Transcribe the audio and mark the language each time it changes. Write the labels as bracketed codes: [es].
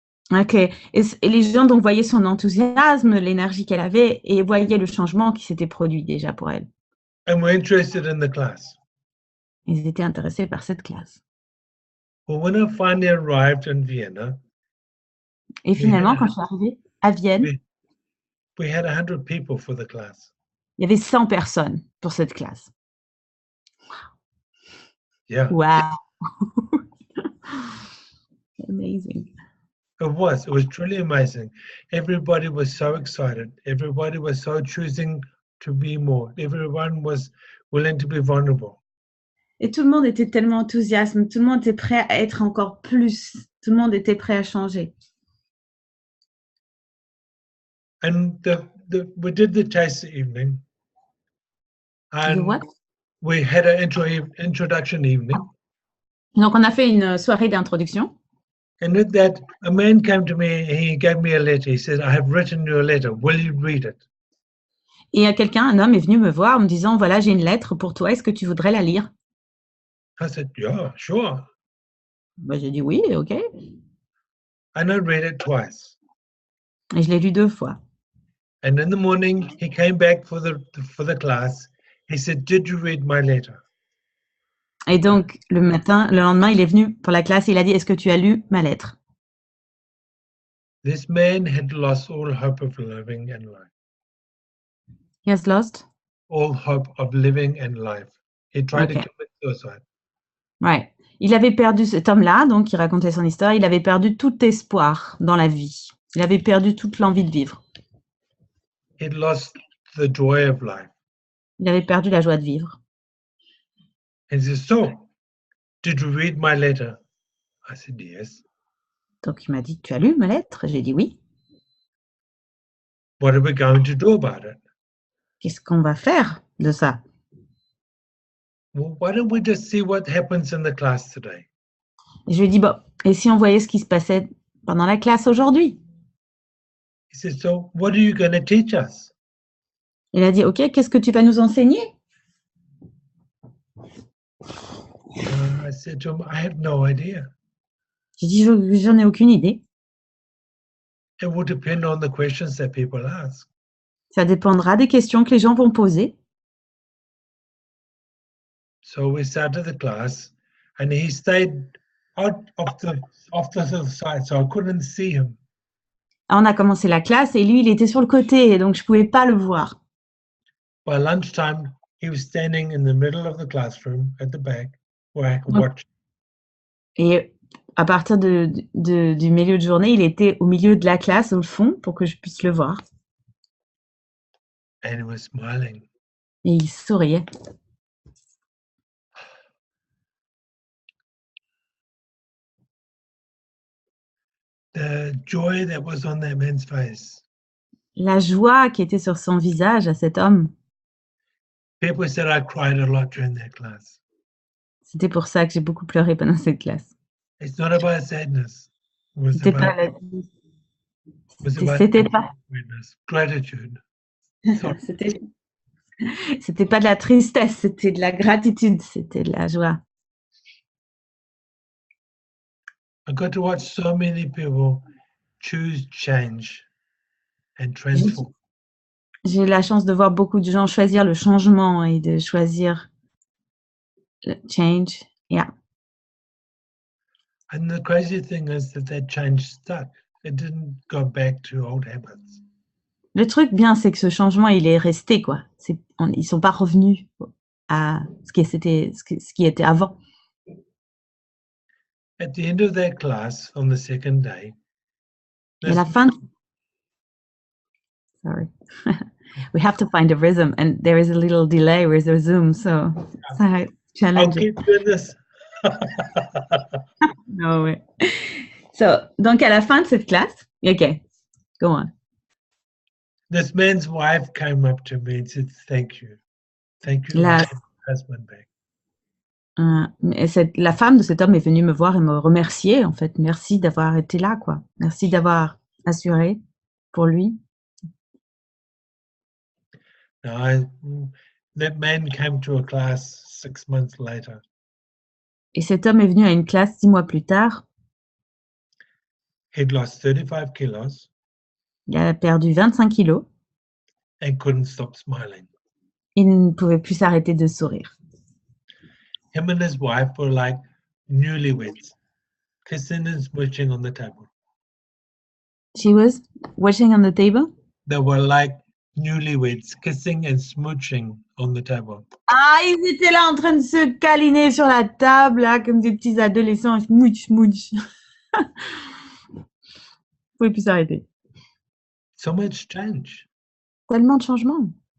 [en] Ok. [fr] Et les gens donc voyaient son enthousiasme, l'énergie qu'elle avait, et voyaient le changement qui s'était produit déjà pour elle. [en] And were interested in the class. [fr] Ils étaient intéressés par cette classe. [en] Well, when I finally arrived in Vienna, [fr] Et finalement, quand je suis arrivée à Vienne, [en] we had 100 people for the class. [fr] il y avait 100 personnes pour cette classe. [en] Yeah. Wow. Amazing. It was truly amazing. Everybody was so excited. Everybody was so choosing to be more. Everyone was willing to be vulnerable. [fr] Et tout le monde était tellement enthousiaste, tout le monde était prêt à être encore plus, tout le monde était prêt à changer. [en] And we did the taste evening. And what? we had an introduction evening. [fr] Donc, on a fait une soirée d'introduction. [en] And with that, a man came to me and he gave me a letter. He said, I have written you a letter. Will you read it? [fr] Et un homme est venu me voir en me disant, voilà, j'ai une lettre pour toi, est-ce que tu voudrais la lire? [en] I said, yeah, sure. [fr] Ben, j'ai dit oui, ok. [en] And I read it twice. [fr] Et je l'ai lu 2 fois. [en] And in the morning, he came back for the class. He said, did you read my letter? [fr] Et donc, le lendemain, il est venu pour la classe et il a dit, est-ce que tu as lu ma lettre? [en] This man had lost all hope of living and life. He has lost? All hope of living and life. He tried to commit suicide. [fr] Ouais. Il avait perdu, cet homme-là, donc, qui racontait son histoire, il avait perdu tout espoir dans la vie. Il avait perdu toute l'envie de vivre. [en] He'd lost the joy of life. [fr] Il avait perdu la joie de vivre. [en] And he said, so, did you read my letter? I said, yes. [fr] Donc, il m'a dit, tu as lu ma lettre? J'ai dit oui. [en] What are we going to do about it? [fr] Qu'est-ce qu'on va faire de ça? [en] well, why don't we just see what happens in the class today? [fr] Et je lui ai dit, bon, et si on voyait ce qui se passait pendant la classe aujourd'hui? [en] He said, so what are you going to teach us? [fr] Il a dit, OK, qu'est-ce que tu vas nous enseigner? [en] I said to him, I have no idea. [fr] J'ai dit, j'en ai aucune idée. [en] It will depend on the questions that people ask. [fr] Ça dépendra des questions que les gens vont poser. [en] So we started the class, and he stayed out off the side, so I couldn't see him. [fr] On a commencé la classe et lui, il était sur le côté, donc je ne pouvais pas le voir. [en] By lunchtime, he was standing in the middle of the classroom at the back where I could Okay. watch. [fr] Et à partir du milieu de journée, il était au milieu de la classe, au fond, pour que je puisse le voir. [en] And he was smiling. [fr] Et il souriait. [en] The joy that was on that man's face. [fr] La joie qui était sur son visage à cet homme, [en] People said I cried a lot during that class. [fr] c'était pour ça que j'ai beaucoup pleuré pendant cette classe. [en] It's not about sadness. It was [fr] C'était pas [en] about, [fr] c'était pas, [en] gratitude. [fr] c'était pas de la tristesse, c'était de la gratitude, c'était de la joie. [en] I got to watch so many people choose change and transform. [fr] J'ai eu la chance de voir beaucoup de gens choisir le changement et de choisir le change. [en] Yeah. And the crazy thing is that change stuck. It didn't go back to old habits. [fr] Le truc bien, c'est que ce changement, il est resté, quoi. Ils sont pas revenus à ce qui était avant. [en] At the end of that class, on the second day, [fr] Et à la fin, [en] sorry, we have to find a rhythm, and there is a little delay with the Zoom, so it's challenging. I'll keep doing this. No way. So, [fr] donc à la fin de cette classe, okay, [en] go on. This man's wife came up to me and said, "Thank you for [fr] La, [en] my husband back." [fr] la femme de cet homme est venue me voir et me remercier, en fait. Merci d'avoir été là, quoi. Merci d'avoir assuré pour lui. [en] Now, that man came to a class 6 months later. [fr] Et cet homme est venu à une classe 6 mois plus tard. [en] He'd lost 35 kilos [fr] Il a perdu 25 kilos. [en] and couldn't stop smiling. [fr] Il ne pouvait plus s'arrêter de sourire. [en] Him and his wife were like newlyweds, kissing and smooching on the table. She was watching on the table. They were like newlyweds, kissing and smooching on the table. [fr] Ah, ils étaient là en train de se câliner sur la table, là, comme des petits adolescents. [en] Smooch, smooch. [fr] Ils ne pouvaient plus s'arrêter. [en] So much change. [fr] Tellement de changements.